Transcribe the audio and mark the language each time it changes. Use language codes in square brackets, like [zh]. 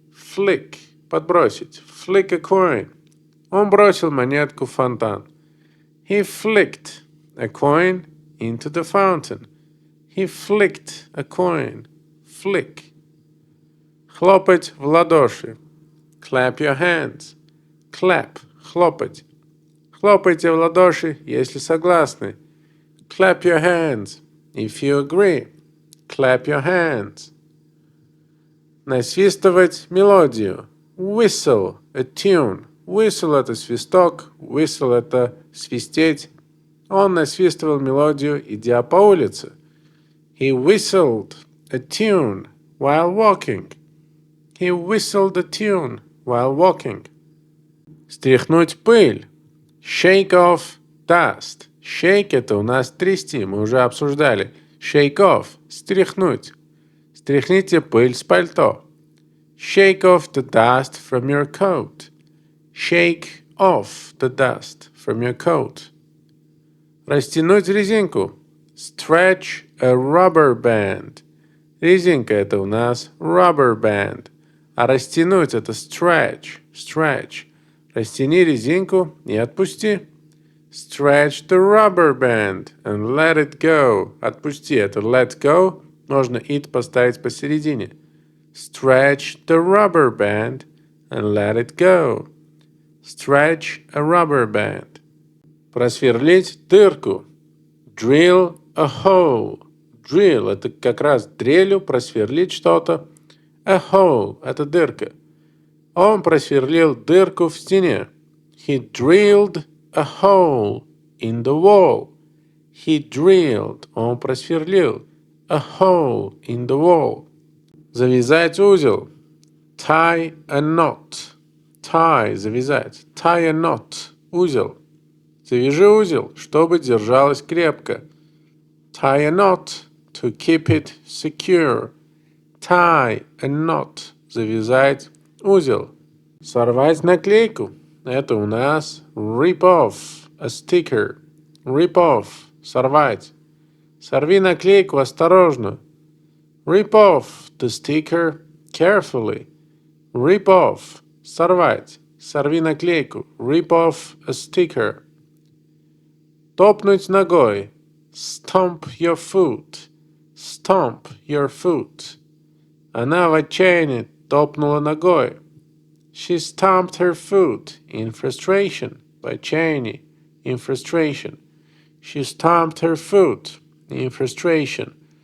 [en] Flick – подбросить. Flick a coin. [ru] Он бросил монетку в фонтан. [en] He flicked a coin into the fountain. He flicked a coin. Flick. [ru] Хлопать в ладоши. [en] Clap your hands. [ru] Clap – хлопать. Хлопайте в ладоши, если согласны. [en] Clap your hands if you agree. Clap your hands. [ru] Насвистывать мелодию. [en] Whistle a tune. [ru] Whistle – это свисток. Whistle – это свистеть. Он насвистывал мелодию, идя по улице. [en] He whistled a tune while walking. He whistled a tune while walking. [ru] Стряхнуть пыль. [en] Shake off dust. [ru] Shake – это у нас трясти, мы уже обсуждали. [en] Shake off – стряхнуть. [ru] Стряхните пыль с пальто. [en] Shake off the dust from your coat. Shake off the dust from your coat. [ru] Растянуть резинку. [en] Stretch a rubber band. [ru] Резинка – это у нас rubber band. А растянуть – это stretch. [en] Stretch. [ru] Растяни резинку и отпусти. [en] Stretch the rubber band and let it go. [ru] Отпусти – это let go. Можно it поставить посередине. [en] Stretch the rubber band and let it go. Stretch a rubber band. [ru] Просверлить дырку. [en] Drill a hole. [ru] Drill – это как раз дрелью просверлить что-то. [en] A hole [ru] – это дырка. Он просверлил дырку в стене. [en] He drilled a hole in the wall. He drilled – [ru] он просверлил. [en] A hole in the wall. [ru] Завязать узел. [en] Tie a knot. Tie – завязать. Tie a knot – узел. [ru] Завяжи узел, чтобы держалось крепко. [en] Tie a knot to keep it secure. Tie a knot – [ru] завязать узел. Сорвать наклейку. Это у нас [en] rip off a sticker. Rip off – [ru] Сорвать. Сорви наклейку осторожно. [en] Rip off the sticker carefully. Rip off. [ru] Сорвать. Сорви наклейку. [en] Rip off a sticker. [ru] Топнуть ногой. [en] Stomp your foot. Stomp your foot. [ru] Она в отчаянии топнула ногой. [en] She stomped her foot in frustration. [ru] В отчаянии. [en] In frustration. She stomped her foot in frustration.